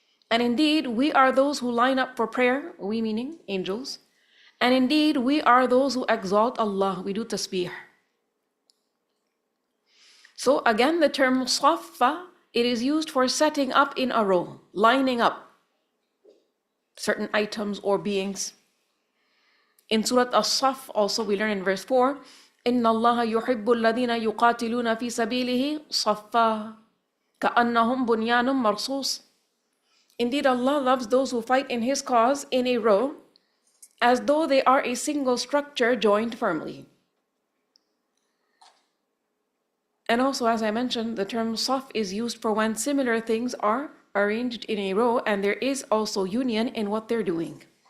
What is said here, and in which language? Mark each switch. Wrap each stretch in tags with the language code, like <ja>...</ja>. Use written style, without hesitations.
<en>And indeed, we are those who line up for prayer, we meaning angels. And indeed, we are those who exalt Allah, we do tasbih. So again, the term saffa, it is used for setting up in a row, lining up certain items or beings. In Surah As-Saff also we learn in verse 4,</en> <ar>إِنَّ اللَّهَ يُحِبُّ الَّذِينَ يُقَاتِلُونَ فِي سَبِيلِهِ صَفًّا كَأَنَّهُمْ بُنْيَانٌ مَرْصُوصٌ.</ar> <en>Indeed, Allah loves those who fight in His cause in a row, as though they are a single structure joined firmly. And also, as I mentioned, the term saf is used for when similar things are arranged in a row and there is also union in what they're doing.</en>